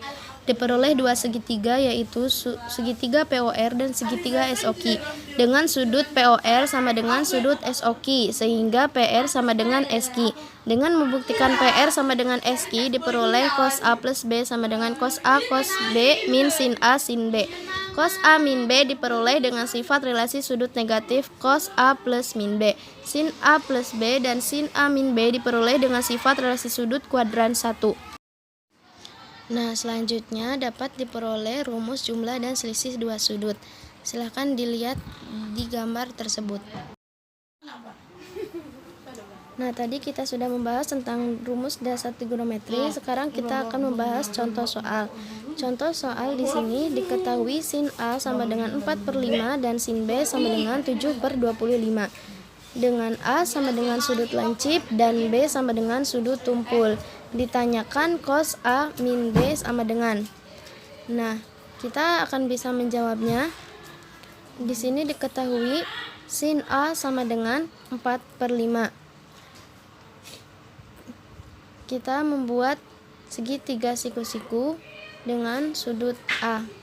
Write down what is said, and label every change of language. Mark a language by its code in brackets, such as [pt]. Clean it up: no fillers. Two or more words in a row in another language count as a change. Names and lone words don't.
[id] Diperoleh 2 segitiga, yaitu segitiga POR dan segitiga SOQ, dengan sudut POR sama dengan sudut SOQ, sehingga PR sama dengan SQ. Dengan membuktikan PR sama dengan SQ, diperoleh cos A plus B sama dengan cos A cos B min sin A sin B. Cos A min B diperoleh dengan sifat relasi sudut negatif cos A plus min B. Sin A plus B dan sin A min B diperoleh dengan sifat relasi sudut kuadran 1. Nah, selanjutnya dapat diperoleh rumus jumlah dan selisih dua sudut. Silahkan dilihat di gambar tersebut. Nah, tadi kita sudah membahas tentang rumus dasar trigonometri. Sekarang kita akan membahas contoh soal. Contoh soal di sini diketahui sin A sama dengan 4/5 dan sin B sama dengan 7/25. Dengan A sama dengan sudut lancip dan B sama dengan sudut tumpul. Ditanyakan cos A min B sama dengan. Nah, kita akan bisa menjawabnya. Di sini diketahui sin A sama dengan 4/5. Kita membuat segitiga siku-siku dengan sudut A.